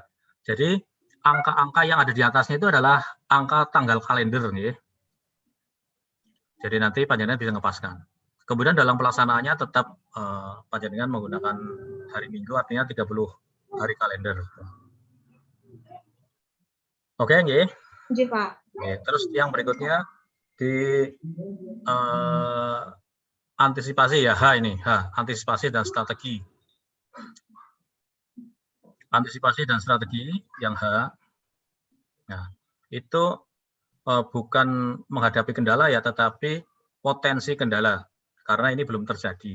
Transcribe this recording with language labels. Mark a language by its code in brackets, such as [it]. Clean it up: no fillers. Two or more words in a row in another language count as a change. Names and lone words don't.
[id] Jadi angka-angka yang ada di atasnya itu adalah angka tanggal kalender. Nih. Jadi nanti panjenengan bisa ngepaskan. Kemudian dalam pelaksanaannya tetap panjenengan menggunakan hari Minggu, artinya 30 hari kalender. Oke, nggih? Nggih, Pak. Oke, terus yang berikutnya di antisipasi ya, ini, antisipasi dan strategi. Antisipasi dan strategi yang Nah, itu bukan menghadapi kendala ya, tetapi potensi kendala karena ini belum terjadi.